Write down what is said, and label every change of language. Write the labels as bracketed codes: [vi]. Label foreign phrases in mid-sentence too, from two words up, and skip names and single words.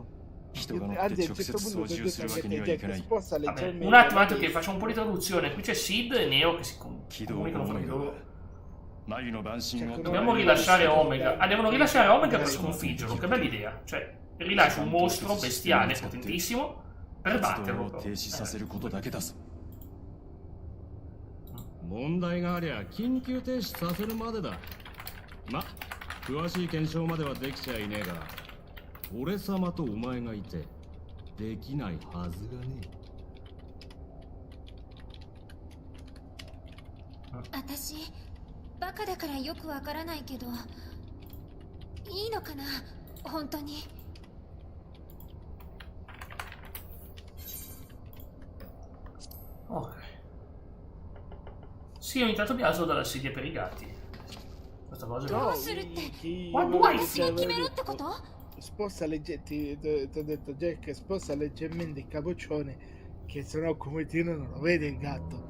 [it] Anzi, a un certo punto ho detto anche te, Jack, sposta leggermente. Un attimo che faccio un po' di traduzione. Qui c'è Sid e Neo che si comunicano fra di loro. Dobbiamo rilasciare Omega. Devono rilasciare Omega per sconfiggerlo. Che bella idea. Cioè, rilascia un mostro bestiale, potentissimo, per batterlo. [ja] 問題がありゃ緊急停止させるまでだ。ま、詳しい検証まではできちゃいねえが、俺様とお前がいてできないはずがねえ。私バカだからよくわからないけど、いいのかな本当に。 [it] Ok. Sì, ogni tanto mi alzo dalla sedia per i gatti. Questa cosa no, sposta leggermente, ti ho detto Jack, sposta leggermente il capoccione che sennò come tiro non lo vede il gatto.